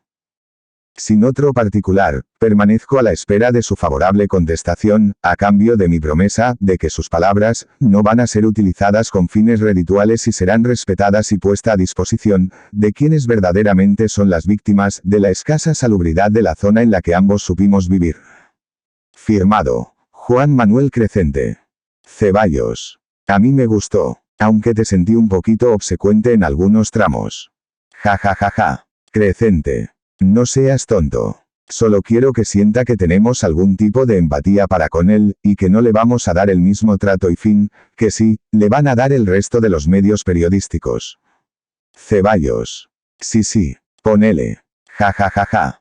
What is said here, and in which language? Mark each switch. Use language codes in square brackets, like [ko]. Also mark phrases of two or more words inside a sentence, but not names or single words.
[es] Sin otro particular, permanezco a la espera de su favorable contestación, a cambio de mi promesa, de que sus palabras, no van a ser utilizadas con fines redituales y serán respetadas y puesta a disposición, de quienes verdaderamente son las víctimas, de la escasa salubridad de la zona en la que ambos supimos vivir. Firmado, Juan Manuel Crecente. Ceballos. A mí me gustó, aunque te sentí un poquito obsecuente en algunos tramos. Ja ja ja ja. Crecente. No seas tonto. Solo quiero que sienta que tenemos algún tipo de empatía para con él, y que no le vamos a dar el mismo trato y fin, que sí, le van a dar el resto de los medios periodísticos. Ceballos. Sí, ponele. Ja ja ja ja.